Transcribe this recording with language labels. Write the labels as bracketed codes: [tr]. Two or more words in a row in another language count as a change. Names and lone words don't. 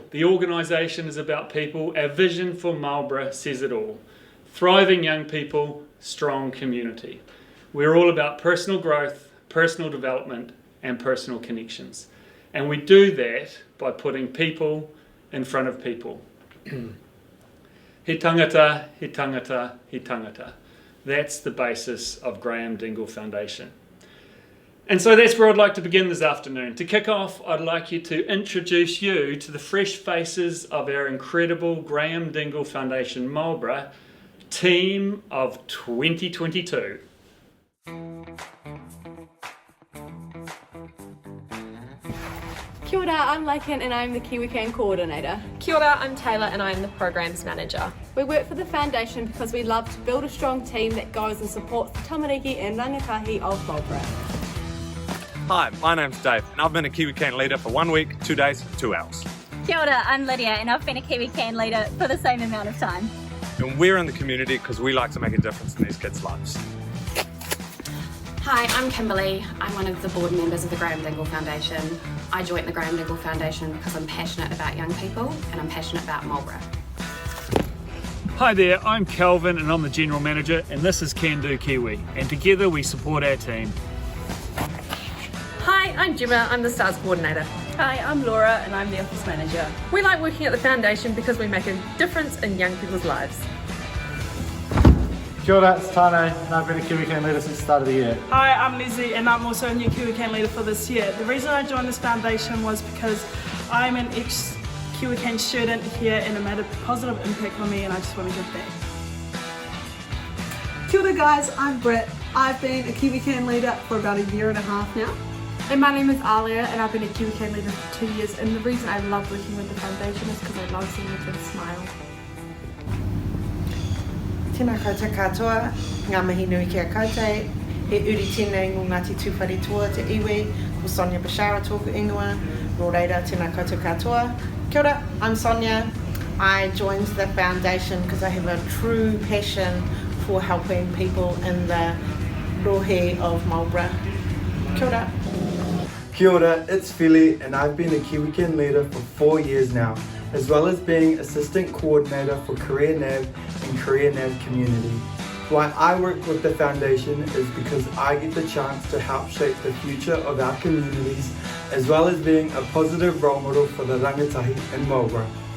[en] The organisation is about people. Our vision for Marlborough says it all. Thriving young people, strong community. We're all about personal growth, personal development, and personal connections. And we do that by putting people in front of people. [mi] He tangata, he tangata, he tangata. [en] That's the basis of Graeme Dingle Foundation. And so that's where I'd like to begin this afternoon. To kick off, I'd like you to introduce you to the fresh faces of our incredible Graeme Dingle Foundation Marlborough team of 2022. [mi] Kia ora, [en] I'm Lakin and I'm the KiwiCan Coordinator. [mi] Kia ora, [en] I'm Taylor and I'm the Programs Manager. We work for the Foundation because we love to build a strong team that goes and supports the tamariki and rangatahi of Marlborough. Hi, my name's Dave and I've been a KiwiCan leader for 1 week, 2 days, 2 hours. [mi] Kia ora, [en] I'm Lydia and I've been a KiwiCan leader for the same amount of time. And we're in the community because we like to make a difference in these kids' lives. Hi, I'm Kimberly. I'm one of the board members of the Graeme Dingle Foundation. I joined the Graeme Dingle Foundation because I'm passionate about young people and I'm passionate about Marlborough. Hi there, I'm Kelvin and I'm the General Manager and this is Can Do Kiwi, and together we support our team. Hi, I'm Gemma, I'm the STARS Coordinator. Hi, I'm Laura and I'm the Office Manager. We like working at the Foundation because we make a difference in young people's lives. [mi] Kia ora, [en] it's Tane and I've been a KiwiCan leader since the start of the year. Hi, I'm Leslie and I'm also a new KiwiCan leader for this year. The reason I joined this foundation was because I'm an ex-KiwiCan student here and it made a positive impact on me and I just want to give back. [mi] Kia ora [en] guys, I'm Britt. I've been a KiwiCan leader for about 1.5 years now. And my name is Alia and I've been a KiwiCan leader for 2 years, and the reason I love working with the foundation is because I love seeing the kids smile. [mi] Tēnā koutou katoa, ngā mihi nui kia koutou, he uri tēnei ngō Ngāti Tūwhare Toa te iwi, ko Sonia Bashara tōku ingoa, rō reira tēnā koutou katoa. Kia ora, [en] I'm Sonia. I joined the foundation because I have a true passion for helping people in the rohe of Marlborough. [mi] Kia ora. Kia ora, [en] it's Philly and I've been a KiwiCan leader for 4 years now, as well as being Assistant Coordinator for Career Nav and Career Nav Community. Why I work with the Foundation is because I get the chance to help shape the future of our communities, as well as being a positive role model for the rangatahi in Marlborough.